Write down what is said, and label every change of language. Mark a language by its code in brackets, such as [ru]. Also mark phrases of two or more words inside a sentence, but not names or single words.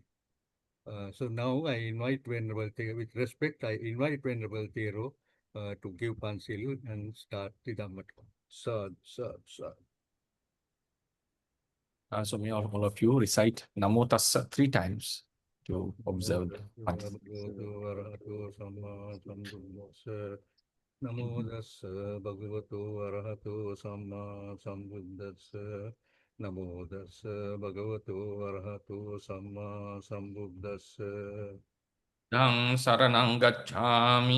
[en] So now I invite Venerable Thero, with respect, I invite Venerable Thero to give Pansil and start the Dhamma talk. So may all of you recite [pi] Namo Tassa [en] 3 times to observe the [pi] Namo Tassa Bhagavato Arahato Samma Sambuddhassa. Namo Tassa Bhagavato Arahato Samma Sambuddhassa. Dang Saranang Gacchami.